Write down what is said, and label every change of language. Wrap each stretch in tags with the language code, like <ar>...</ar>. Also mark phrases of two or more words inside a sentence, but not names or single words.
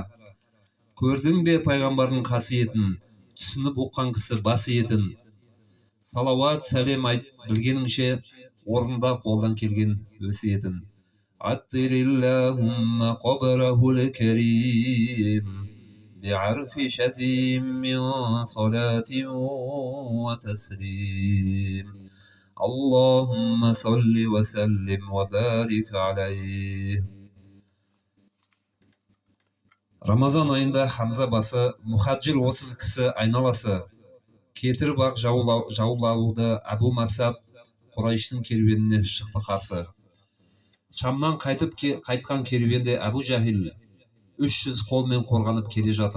<kk>Көрдің бе пайғамбардың қасиетін, түсініп ұққан кісі басы етін. Салауат сәлем айт білгеніңше, орында қолдан келген өсиетін.</kk> <ar>عطر اللهم قبره الكريم بعرف شزيم من صلاة وتسليم اللهم صل وسلم وبارك عليه.</ar> <kk>Рамазан айында Хамза басы, мұхаджир 30 кісі айналасы. Кетіріп ақ жаулауды Әбу Марсад Құрайштың керуеніне шықты қарсы. Шамнан қайтқан керуенде Әбу Жахил 300 қолмен қорғанып келе жатыр.</kk>